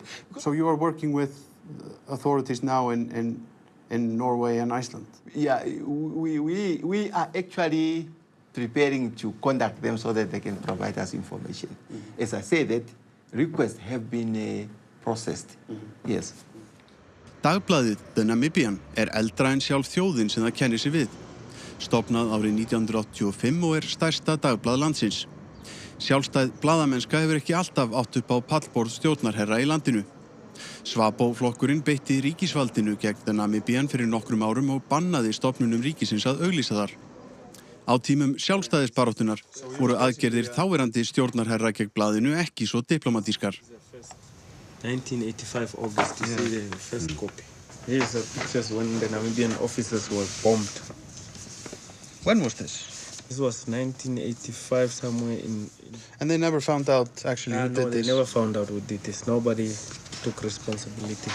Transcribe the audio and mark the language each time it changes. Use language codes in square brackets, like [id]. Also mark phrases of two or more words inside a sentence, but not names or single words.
[en] So you are working with authorities now in Norway and Iceland? Yeah, we are actually preparing to contact them so that they can provide us information. As I said, that requests have been processed. Yes. [is] Dagblaðið The Namibian eldra en sjálf þjóðin sem það kennir sig við. Stofnað árið 1985 og stærsta dagblað landsins. Sjálfstæð blaðamennska hefur ekki alltaf átt upp á pallborð stjórnarherra í landinu. Svabó-flokkurinn beitti ríkisvaldinu gegn The Namibian fyrir nokkrum árum og bannaði stofnunum ríkisins að auglýsa þar. Á tímum sjálfstæðisbaráttunar voru aðgerðir þáverandi stjórnarherra gegn blaðinu ekki svo diplomatískar. [en] 1985 August, you see the first copy. Here's the pictures when the Namibian offices were bombed. When was this? This was 1985, somewhere in... And they never found out actually who did this? No, they never found out who did this. Nobody took responsibility.